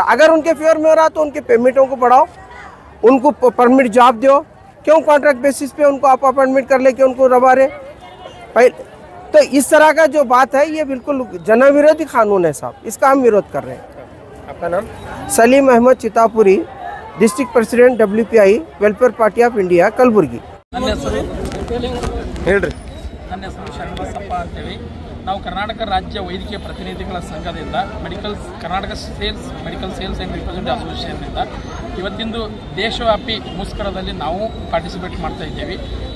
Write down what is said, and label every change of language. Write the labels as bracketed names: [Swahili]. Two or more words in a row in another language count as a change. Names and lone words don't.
[Hindi] अगर उनके फेवर में हो रहा तो उनके पेमेंटों को बढ़ाओ, उनको परमिट जॉब दो, क्यों कॉन्ट्रैक्ट बेसिस पे उनको आप अपॉइंटमेंट कर लेके उनको रवा रहे पहले। तो इस तरह का जो बात है ये बिल्कुल जन विरोधी कानून है साहब, इसका हम विरोध कर रहे हैं। आपका नाम? [English] सलीम अहमद चितापुरी, District President WPI ವೆಲ್ಫೇರ್ ಪಾರ್ಟಿ ಆಫ್ ಇಂಡಿಯಾ ಕಲಬುರಗಿ। [Kannada] ನನ್ನ ಹೆಸರು ಹೇಳ್ರಿ. ನನ್ನ ಹೆಸರು ಶರಣಬಸಪ್ಪ ಅಂತೇಳಿ. ನಾವು ಕರ್ನಾಟಕ ರಾಜ್ಯ ವೈದ್ಯಕೀಯ ಪ್ರತಿನಿಧಿಗಳ ಸಂಘದಿಂದ ಕರ್ನಾಟಕ ಮೆಡಿಕಲ್ ಸೇಲ್ಸ್ ಆ್ಯಂಡ್ ರಿಪ್ರೆಸೆಂಟೇಟಿವ್ ಅಸೋಸಿಯೇಷನ್ನಿಂದ ಇವತ್ತಿಂದು ದೇಶವ್ಯಾಪಿ ಮುಷ್ಕರದಲ್ಲಿ ನಾವು ಪಾರ್ಟಿಸಿಪೇಟ್ ಮಾಡ್ತಾ ಇದ್ದೇವೆ.